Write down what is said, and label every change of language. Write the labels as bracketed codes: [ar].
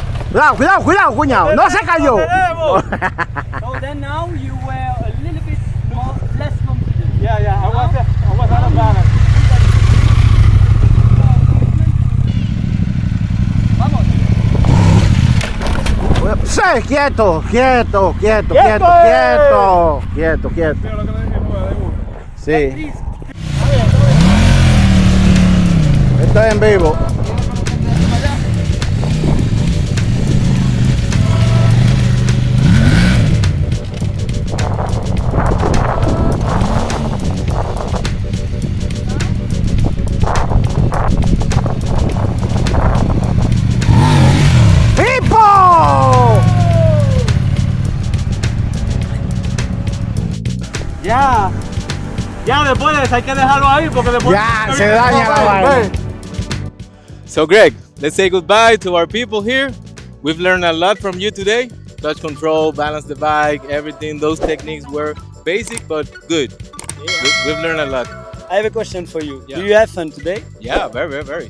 [es] Cuidado, cuidado, cuñado, no se cayó. [en] So then now you were a little bit less confident. Yeah, I was out of balance. [es] Vamos. Sí, quieto. Sí. Esto es en vivo. Ya después de eso hay que dejarlo ahí porque después ya se daña la vaina. [en] So Greg, let's say goodbye to our people here. We've learned a lot from you today. Clutch control, balance the bike, everything. Those techniques were basic but good. We've learned a lot. I have a question for you. Yeah. Do you have fun today? Yeah, very.